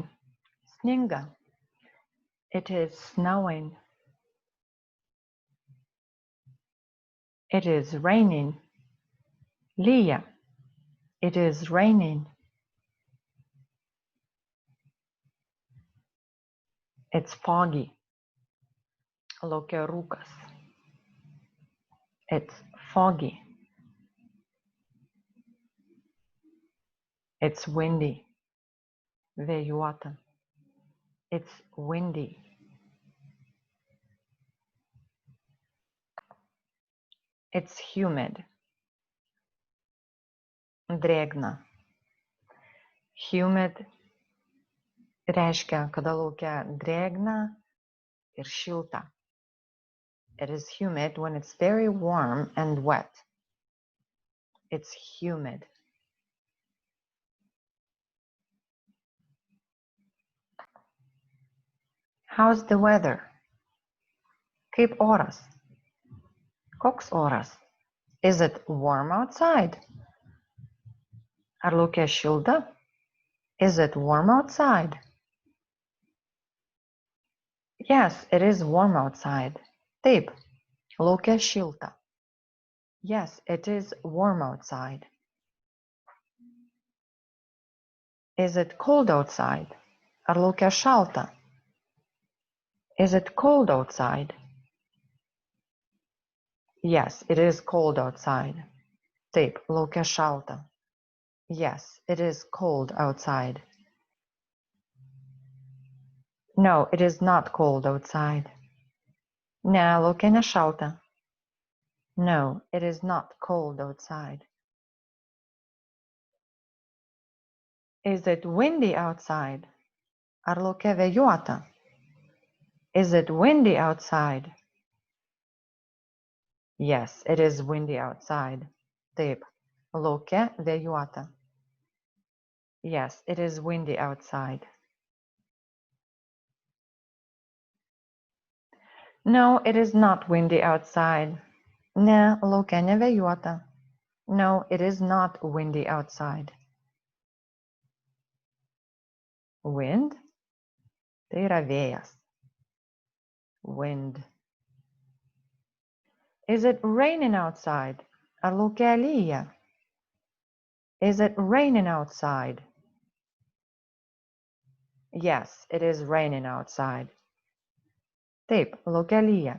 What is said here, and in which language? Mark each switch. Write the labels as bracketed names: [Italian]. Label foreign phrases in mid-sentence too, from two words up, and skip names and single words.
[English] Sninga. It is snowing. It is raining. Lyja. It is raining. It's foggy. [Lithuanian] Lauke rūkas. [English] It's foggy. It's windy. Vėjuota. It's windy. It's humid. [Lithuanian] Drėgna. Humid reiškia, kada lauke drėgna ir šilta. [English] It is humid when it's very warm and wet. It's humid. How's the weather? [Lithuanian] Kaip oras? Koks oras? [English] Is it warm outside? [Lithuanian] Ar lauke šilta? [English] Is it warm outside? Yes, it is warm outside. [Lithuanian] Taip, lauke šilta. [English] Yes, it is warm outside. Is it cold outside? [Lithuanian] Ar lauke šalta? [English] Is it cold outside? Yes, it is cold outside. [Lithuanian] Taip, lauke šalta. [English] Yes, it is cold outside. No, it is not cold outside. [Lithuanian] Ne, lauke nešalta. [English] No, it is not cold outside. Is it windy outside? [Lithuanian] Ar lauke vėjuota? [English] Is it windy outside? Yes, it is windy outside. [Lithuanian] Taip, lauke vėjuota. [English] Yes, it is windy outside. No, it is not windy outside. [Lithuanian] Ne, lauke nevėjuota. [English] No, it is not windy outside. Wind, [Lithuanian] tai yra vėjas. [English] Wind. Is it raining outside? [Lithuanian] Ar lauke lyja? [English] Is it raining outside? Yes, it is raining outside. [Lithuanian] Taip, lauke lyja.